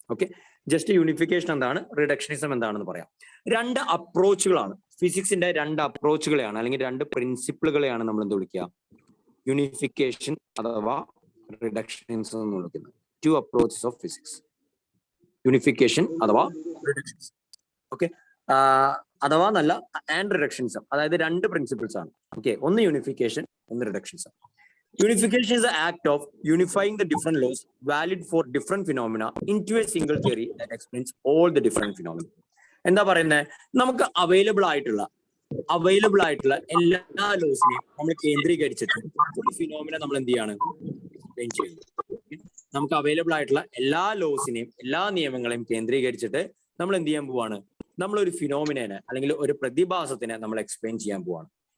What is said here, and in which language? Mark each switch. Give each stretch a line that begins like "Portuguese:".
Malayalam: Okay, just unification എന്താണ്, reductionism എന്താണെന്ന് പറയാം. 2 അപ്രോച്ചുകളാണ് ഫിസിക്സിന്റെ, 2 അപ്രോച്ചുകളെയാണ് അല്ലെങ്കിൽ 2 പ്രിൻസിപ്പിളുകളെയാണ് നമ്മൾ എന്ത് വിളിക്കുക, യൂണിഫിക്കേഷൻ അഥവാ റിഡക്ഷനിസം എന്ന് വിളിക്കുന്നത്.
English: 2 approaches of physics, unification അഥവാ reductionism.
Malayalam: ഓക്കെ, അഥവാ നല്ല ആൻഡ് റിഡക്ഷനിസം, അതായത് 2 പ്രിൻസിപ്പിൾസ് ആണ്. ഓക്കെ, ഒന്ന് യൂണിഫിക്കേഷൻ, ഒന്ന് reductionism.
English: Unification is the act of unifying the different laws valid for different phenomena into a single theory that explains all the different phenomena.
Malayalam: എന്താ പറയുന്നത്, നമുക്ക് available ആയിട്ടുള്ള എല്ലാ ലോസിനെയും നമ്മൾ കേന്ദ്രീകരിച്ചിട്ട് ഒരു ഫിനോമിന നമ്മൾ എന്ത് ചെയ്യാണ്, എക്സ്പ്ലെയിൻ ചെയ്യുന്നത്. നമുക്ക് അവൈലബിൾ ആയിട്ടുള്ള എല്ലാ ലോസിനെയും എല്ലാ നിയമങ്ങളെയും കേന്ദ്രീകരിച്ചിട്ട് നമ്മൾ എന്ത് ചെയ്യാൻ പോവാണ്, നമ്മളൊരു ഫിനോമിനെ അല്ലെങ്കിൽ ഒരു പ്രതിഭാസത്തിനെ നമ്മൾ എക്സ്പ്ലെയിൻ ചെയ്യാൻ പോവാണ്.